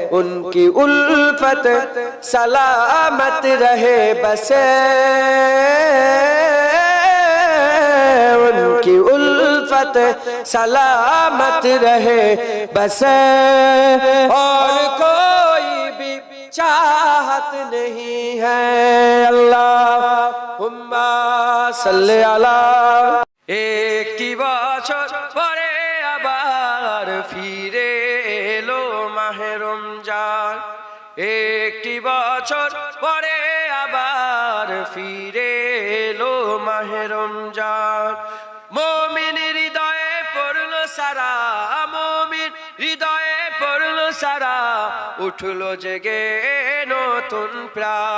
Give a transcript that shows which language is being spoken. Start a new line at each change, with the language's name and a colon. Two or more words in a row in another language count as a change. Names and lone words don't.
Urdu: ان کی الفت سلامت رہے بس، ان کی الفت سلامت رہے بس، اور کوئی بھی چاہت نہیں ہے۔
Arabic: اللہم صلی علی۔
Bangla: ایک بছর পরে আবার ফিরে এলো মাহে রমজান, একটি বছর পরে আবার ফিরে এলো মাহে রমজান। মুমিন হৃদয়ে পড়লো সারা, মুমিন হৃদয়ে পড়লো সারা, উঠলো জেগে নতুন প্রাণ।